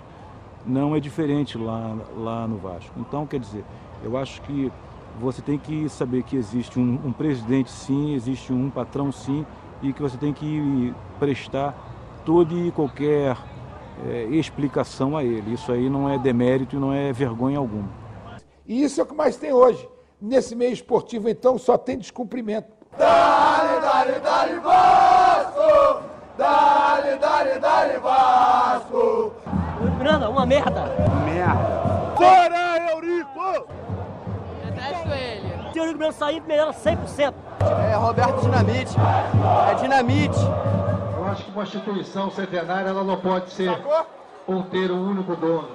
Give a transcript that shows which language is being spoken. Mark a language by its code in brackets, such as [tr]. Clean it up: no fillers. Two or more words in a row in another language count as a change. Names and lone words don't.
[pt] Não é diferente lá no Vasco. Então, quer dizer, eu acho que você tem que saber que existe um presidente sim, existe um patrão sim, e que você tem que prestar toda e qualquer explicação a ele. Isso aí não é demérito e não é vergonha alguma. E isso é o que mais tem hoje. Nesse meio esportivo, então, só tem descumprimento. [es] Dale, dale, dale, [pt] Vasco! [es] Dale, dale, dale, [pt] Vasco! Miranda, uma merda! Merda! Fora, Eurico! Detesto ele. Se o Eurico Miranda sair, melhora 100%. É Roberto Dinamite. É Dinamite. Eu acho que uma instituição centenária ela não pode ser ou ter um único dono.